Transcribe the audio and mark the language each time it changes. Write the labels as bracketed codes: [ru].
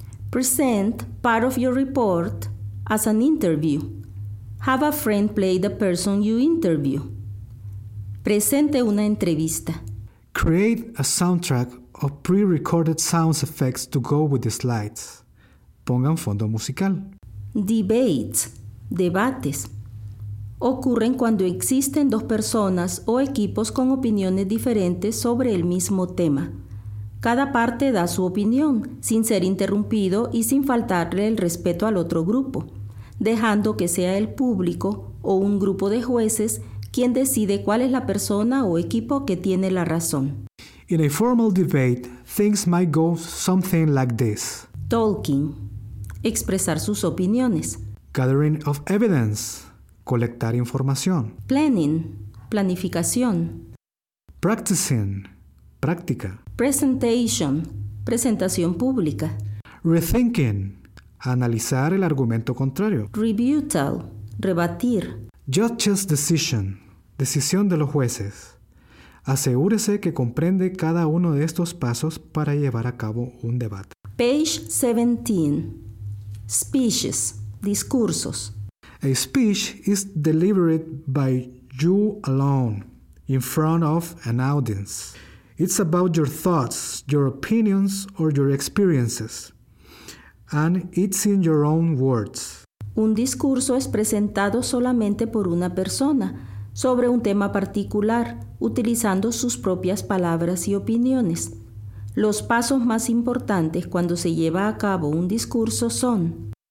[en] Present part of your report as an interview. Have a friend play the person you interview. [es] Presente una entrevista. [en] Create a soundtrack of pre-recorded sound effects to go with the slides. [es] Pongan fondo musical. Debates, debates. Ocurren cuando existen dos personas o equipos con opiniones diferentes sobre el mismo tema. Cada parte da su opinión, sin ser interrumpido y sin faltarle el respeto al otro grupo, dejando que sea el público o un grupo de jueces quien decide cuál es la persona o equipo que tiene la razón. [en] In a formal debate, things might go something like this. [es] Talking, expresar sus opiniones. [en] Gathering of evidence, colectar información. [es] Planning, planificación. Practicing, práctica. Presentation, presentación pública. Rethinking, analizar el argumento contrario. Rebuttal, rebatir. Judge's decision, decisión de los jueces. Asegúrese que comprende cada uno de estos pasos para llevar a cabo un debate. [en] Page 17. Speeches, discursos. A speech is delivered by you alone, in front of an audience. It's about your thoughts, your opinions, or your experiences. And it's in your own words. [es] Un discurso es presentado solamente por una persona, sobre un tema particular, utilizando sus propias palabras y opiniones. Los pasos más importantes cuando se lleva a cabo un discurso son: